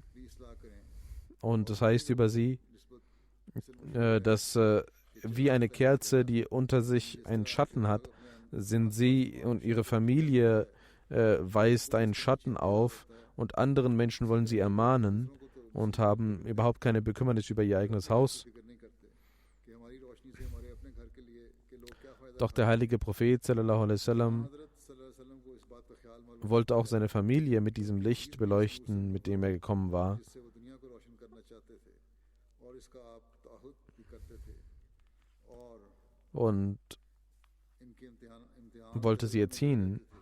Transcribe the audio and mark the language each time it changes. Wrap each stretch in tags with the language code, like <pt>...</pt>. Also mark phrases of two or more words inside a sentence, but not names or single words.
<de>Und das heißt über sie, dass wie eine Kerze, die unter sich einen Schatten hat, sind sie und ihre Familie weist einen Schatten auf, und anderen Menschen wollen sie ermahnen und haben überhaupt keine Bekümmernis über ihr eigenes Haus. Doch der heilige Prophet</de> <ar>صلى الله عليه وسلم</ar> <de>wollte auch seine Familie mit diesem Licht beleuchten, mit dem er gekommen war. Und wollte sie erziehen.</de>